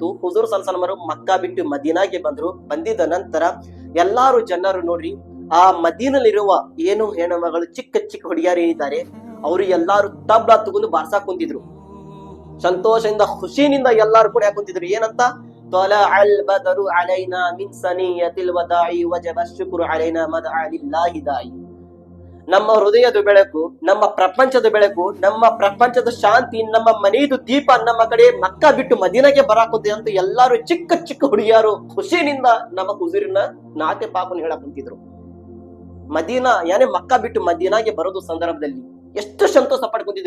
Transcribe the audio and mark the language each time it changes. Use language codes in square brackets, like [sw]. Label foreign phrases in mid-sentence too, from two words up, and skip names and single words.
[kn] ಹುಜೂರ್ [ar] صلى الله عليه وسلم [kn] ಮಕ್ಕಾ ಬಿಟ್ಟು ಮದೀನಾಗೆ ಬಂದ್ರು. ಬಂದಿದ್ದ ನಂತರ ಎಲ್ಲಾರು ಜನರು ನೋಡ್ರಿ, ಆ ಮದೀನಲ್ಲಿರುವ ಏನು ಹೆಣ್ಣು ಮಗಳು ಚಿಕ್ಕ ಹುಡುಗಿಯರು ಏನಿದ್ದಾರೆ ಅವರು ಎಲ್ಲಾರು ತಬ್ಲಾ ತಗೊಂಡು ಬಾರ್ಸಾಕ್ ಕುಂತಿದ್ರು. ಸಂತೋಷದಿಂದ ಖುಷಿನಿಂದ ಎಲ್ಲಾರು ಕೂಡ ಕುಂತಿದ್ರು. ಏನಂತ? [ar] طلع البدر علينا من ثنية الوداع وجب الشكر علينا مدعا لله داعي. [kn] ನಮ್ಮ ಹೃದಯದ ಬೆಳಕು, ನಮ್ಮ ಪ್ರಪಂಚದ ಬೆಳಕು, ನಮ್ಮ ಪ್ರಪಂಚದ ಶಾಂತಿ, ನಮ್ಮ ಮನೆಯದು ದೀಪ ನಮ್ಮ ಕಡೆ ಮಕ್ಕಾ ಬಿಟ್ಟು ಮದೀನಾಗೆ ಬರಾಕುತ್ತೆ ಅಂತ ಎಲ್ಲಾರು ಚಿಕ್ಕ ಹುಡುಗಿಯರು ಖುಷಿನಿಂದ ನಮ್ಮ ಹುಜೂರಿನ ನಾತೆ ಪಾಪನ ಹೇಳಕ್ ಕುಂತಿದ್ರು. ಮದೀನಾ ಮಕ್ಕಾ ಬಿಟ್ಟು ಮದೀನಾಗೆ ಬರೋದು ಸಂದರ್ಭದಲ್ಲಿ ಎಷ್ಟು ಸಂತೋಷ ಪಡ್ಕೊಂತಿದ್ರು.